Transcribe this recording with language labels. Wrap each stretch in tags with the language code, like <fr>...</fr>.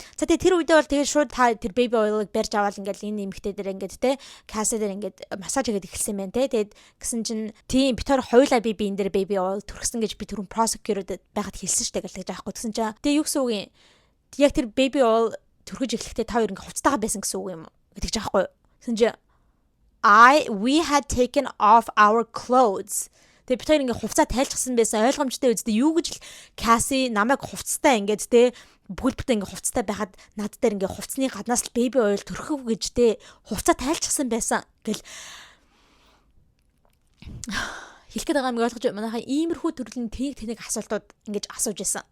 <mn>За тэгээ тэр үедээ бол тэгээ шууд та тэр baby oil-ыг барьж аваад ингээл энэ эмэгтэй дээр ингээд те Cassie дээр ингээд массаж хийгээд эхэлсэн байна те. Тэгээд гисэн чинь тийм битээр хоёулаа би энэ дээр baby oil түрхсэн гэж би түрүүн prosecutor-д байхад хэлсэн штэ гэлтэж аахгүй гэсэн чинь тэгээ юу гэсэн үг юм. Яг тэр baby oil түрхэж эхлэхдээ та хоёр ингээ хувцтайгаа байсан гэсэн үг юм гэдэг ч аахгүй. Гэсэн чи</mn> <en>we had taken off our clothes.</en> <mn>Тэгээ бид хоёр ингээ хувцас тайлчихсан байсан ойлгомжтой үстэй юу гэж л Cassie намайг хувцастай ингээд те бүлбэртээ ингээ хувцастай байхад над дээр ингээ хувцсны гаднаас л baby oil түрхэв гэж те хувцас тайлчихсан байсан гэл хэлэхэд байгаа юм ойлгож манайхаа иймэрхүү төрлийн тэнийг асуултууд ингэж асууж исэн.</mn>